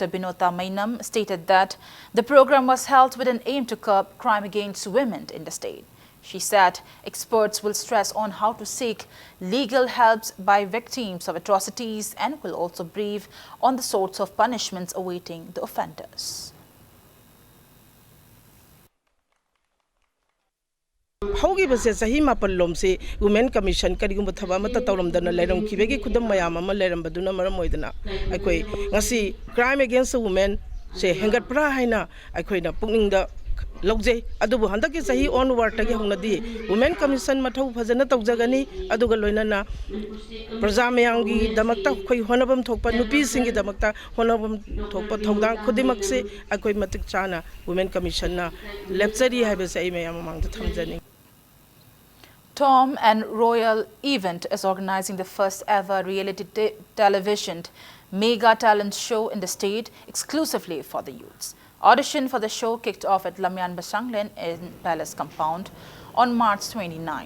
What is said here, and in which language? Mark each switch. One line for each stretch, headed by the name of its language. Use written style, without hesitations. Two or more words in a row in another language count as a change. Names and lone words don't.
English: Binota Mainam, stated that the program was held with an aim to curb crime against women in the state. She said experts will stress on how to seek legal help by victims of atrocities and will also brief on the sorts of punishments awaiting the offenders.
Manipuri: ꯍꯧꯈꯤꯕꯁꯦ ꯆꯍꯤ 7 ꯂꯣꯝꯁꯦ ꯋꯨꯃꯦꯟ ꯀꯃꯤꯁꯟ ꯀꯔꯤꯒꯨꯝꯕ ꯊꯕꯛ ꯑꯃꯠꯇ ꯇꯧꯔꯝꯗꯅ ꯂꯩꯔꯝꯈꯤꯕꯒꯤ ꯈꯨꯗꯝ ꯃꯌꯥꯝ ꯑꯃ ꯂꯩꯔꯝꯕꯗꯨꯅ ꯃꯔꯝ ꯑꯣꯏꯗꯅ ꯑꯩꯈꯣꯏ ꯉꯁꯤ
English: crime against the women
Manipuri: ꯁꯦ ꯍꯦꯟꯒꯠꯄ꯭ꯔꯥ ꯍꯥꯏꯅ ꯑꯩꯈꯣꯏꯅ ꯄꯨꯛꯅꯤꯡꯗ ꯂꯧꯖꯩ ꯑꯗꯨꯕꯨ ꯍꯟꯗꯛꯀꯤ ꯆꯍꯤ ꯑꯣꯟꯋꯥꯔꯗꯇꯒꯤ ꯍꯧꯅꯗꯤ ꯋꯨꯃꯦꯟ ꯀꯃꯤꯁꯟ ꯃꯊꯧ ꯐꯖꯅ ꯇꯧꯖꯒꯅꯤ ꯑꯗꯨꯒ ꯂꯣꯏꯅꯅ ꯄ꯭ꯔꯖꯥ ꯃꯌꯥꯝꯒꯤꯗꯃꯛꯇ ꯑꯩꯈꯣꯏ ꯍꯣꯠꯅꯐꯝ ꯊꯣꯛꯄ ꯅꯨꯄꯤꯁꯤꯡꯒꯤꯗꯃꯛꯇ ꯍꯣꯠꯅꯐꯝ ꯊꯣꯛꯄ ꯊꯧꯗꯥꯡ ꯈꯨꯗꯤꯡꯃꯛꯁꯦ ꯑꯩꯈꯣꯏ ꯃꯇꯤꯛ ꯆꯥꯅ ꯋꯨꯃꯦꯟ ꯀꯃꯤꯁꯟꯅ ꯂꯦꯞꯆꯔꯤ ꯍꯥꯏꯕꯁꯦ ꯑꯩ ꯃꯌꯥꯝ ꯃꯃꯥꯡꯗ ꯊꯝꯖꯅꯤꯡꯏ.
English: Tom and Royal Event is organizing the first ever reality television mega talent show in the state exclusively for the youths. Audition for the show kicked off at Lamyan Basanglen in Palace Compound on March 29.